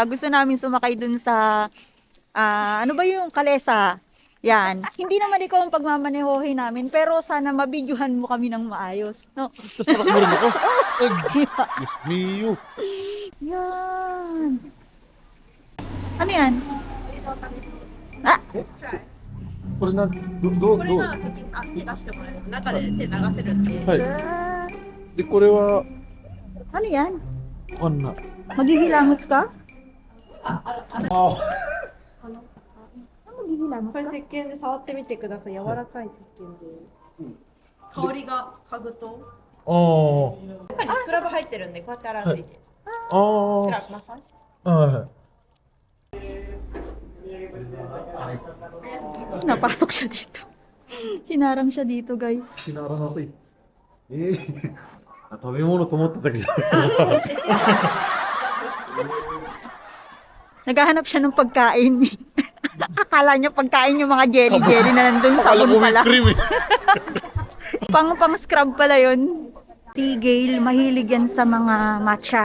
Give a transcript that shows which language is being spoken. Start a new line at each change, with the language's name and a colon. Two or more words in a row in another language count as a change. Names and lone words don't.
Filipino: Gusto namin sumakay dun sa, ano ba yung Kalesa? Yan. Hindi naman ikaw ang pagmamanehohin namin, pero sana mabidyohan mo kami ng maayos. No? Tapos tarak mo rin ako. Diyos mio. Yan. Ano yan? Ah!
Japanese: これなん、どうこれが先に手出してもらえる中で手流せるんで、はい。で、これは、
Filipino: Ano yan?
Japanese: こんな。
Filipino: Maghihilamos ka?
Japanese: あ
Filipino: Maghihilamos
Japanese: これ
Filipino: ka?
Japanese: 石鹸で触ってみてください。柔らかい石鹸で。香りが嗅ぐと、あー。中にスクラブ入ってるんで、こうやって洗うといいです。あスクー。ラブマッサージ。はい。
Filipino: Napasok siya dito. Hinarang siya dito, guys.
Japanese: ならなくていい。食べ物と思ってたけど。
Filipino: Naghahanap siya ng pagkain. Akala niya pagkain yung mga jelly-jelly na nandun sa sabon pala. cream eh. Pang-scrub pala yun. Si Gail, mahilig yan sa mga matcha.